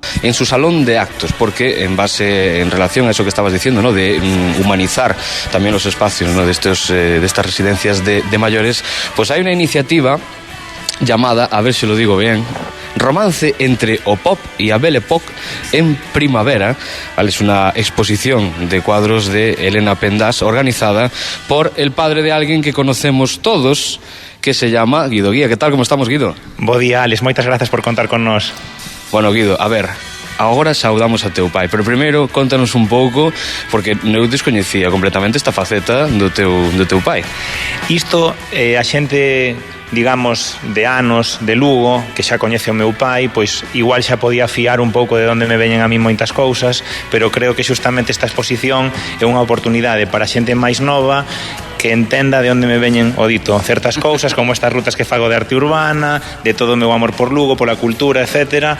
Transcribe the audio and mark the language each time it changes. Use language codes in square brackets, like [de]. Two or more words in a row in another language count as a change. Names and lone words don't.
[es] en su salón de actos, porque en relación a eso que estabas diciendo, ¿no?, de humanizar también los espacios, ¿no?, de estas residencias de mayores, pues hay una iniciativa llamada, a ver si lo digo bien, Romance entre o Pop y a Belle Époque en Primavera. ¿Vale? Es una exposición de cuadros de Elena Pendas organizada por el padre de alguien que conocemos todos, que se llama Guido Guía. ¿Qué tal? ¿Cómo estamos, Guido? [gl] Bo día, Alex. Moitas grazas por contar con nós. Bueno, Guido, a ver, agora saudamos a teu pai, pero primeiro contanos un pouco, porque eu descoñecía completamente esta faceta do teu pai. Isto, a xente, digamos, de anos de Lugo, que xa coñece o meu pai, pois igual xa podía fiar un pouco de onde me veñen a mí moitas cousas, pero creo que xustamente esta exposición é unha oportunidade para a xente máis nova que entenda de onde me veñen, o dito, certas cousas, como estas rutas que fago de arte urbana, de todo o meu amor por Lugo, pola cultura, etc.